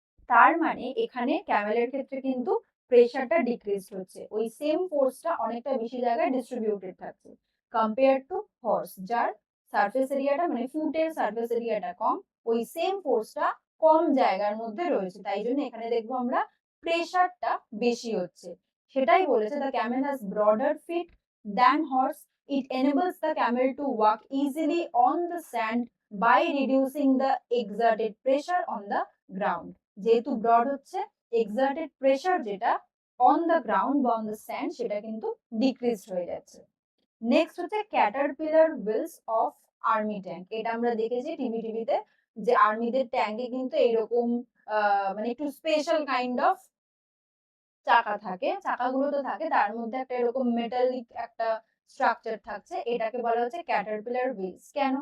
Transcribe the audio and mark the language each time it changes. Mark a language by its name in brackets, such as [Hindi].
[Bangla] তার মানে এখানে ক্যামেলের ক্ষেত্রে কিন্তু প্রেসারটা ডিক্রিজ হচ্ছে, ওই সেম ফোর্সটা অনেকটা বেশি জায়গায় ডিস্ট্রিবিউটেড থাকছে কম্পেয়ার টু হর্স, যার সারফেস এরিয়াটা মানে ফুটের সারফেস এরিয়াটা কম, ওই সেম ফোর্সটা কম জায়গার মধ্যে রয়েছে, তাই জন্য এখানে দেখবো আমরা প্রেসারটা বেশি হচ্ছে। সেটাই বলেছে [English] The camel has broader feet than horse, it enables the camel to walk easily on the sand by reducing the exerted pressure on the ground. [Bangla] যেহেতু ব্রড হচ্ছে, এক্সার্টেড প্রেসার যেটা অন দ্য গ্রাউন্ড বা on the sand সেটা কিন্তু decrease হয়ে যাচ্ছে। Next হচ্ছে Caterpillar wheels of army tank. এটা আমরা দেখেছি টিভিতে যে আর্মিদের ট্যাঙ্কে কিন্তু এরকম মানে একটু স্পেশাল কাইন্ড অফ চাকা থাকে, চাকাগুলো তো থাকে তার মধ্যে একটা এরকম মেটালিক একটা স্ট্রাকচার থাকছে, এটাকে বলা হচ্ছে ক্যাটারপিলার হুইলস। কেন?